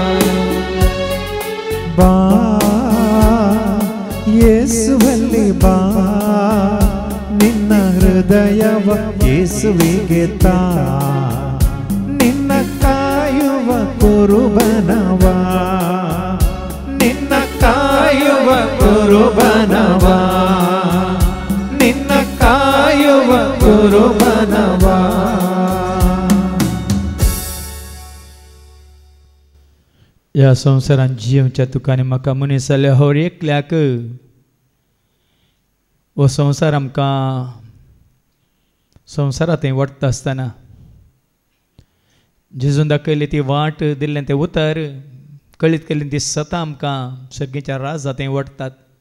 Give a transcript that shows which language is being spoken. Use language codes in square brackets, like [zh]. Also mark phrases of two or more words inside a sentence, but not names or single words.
[kn] ಬಾ ಯೇಸುವಲ್ಲಿ ಬಾ, ನಿನ್ನ ಹೃದಯವ ಯೇಸುವಿಗೆ ತಾ, ನಿನ್ನ ಕಾಯುವ ಕುರುಬನವಾ. ನಿನ್ನ ಕಾಯುವ ಕುರುಬನವಾ, ನಿನ್ನ ಕಾಯುವ ಕುರುಬನವಾ. [kok] या संवसारान जिवच्या तुकांनी म्हाका मनीस जाले हर एकल्याक हो संवसार आमकां संवसारांत वडटा आसतना जेजून दाखयली ती वाट दिल्लें तें उतर कळीत केल्ली ती सतां आमकां सर्गेच्या राजांत वडटात.